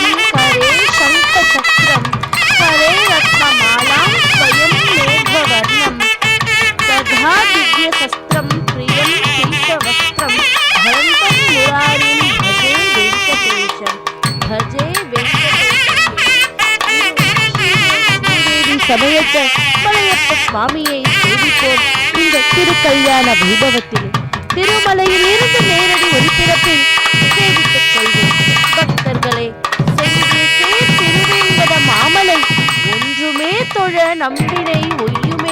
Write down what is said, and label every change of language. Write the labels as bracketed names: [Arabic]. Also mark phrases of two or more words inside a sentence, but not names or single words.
[Sanskrit] करे शंखचक्रं करे रत्नमालां स्वयं मेघवर्णं दधा दिव्यशस्त्रं प्रियं पीतवस्त्रं धरन्तं मुरारिं भजे वेंकटेशं [Tamil] சமயத்த மலையப்ப சுவாமியை சேவிப்போம். இந்த திருக்கல்யாண வைபவத்தில் திருமலையில் இருந்து நேரடி ஒளிபரப்பில் சேவித்துக் கொள்வோம். பக்தர்களே, சென்று சேர் திருவேங்கட மாமலை ஒன்றுமே தொழ நம்பினை ஒய்யுமே.